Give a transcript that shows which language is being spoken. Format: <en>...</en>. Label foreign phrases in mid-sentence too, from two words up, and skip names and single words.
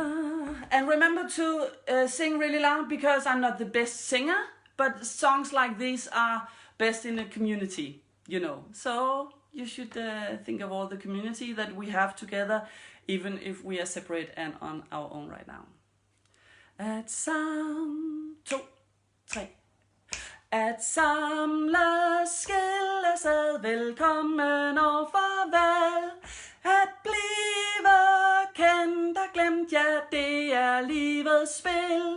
<en>And remember to sing really loud, because I'm not the best singer, but songs like these are best in a community, you know. So you should think of all the community that we have together, even if we are separate and on our own right now. At 1, 2, 3.</en> <da>At samles, skilles ad, velkommen og farvel. At blive kendt og glemt, ja, det er livets spil.</da>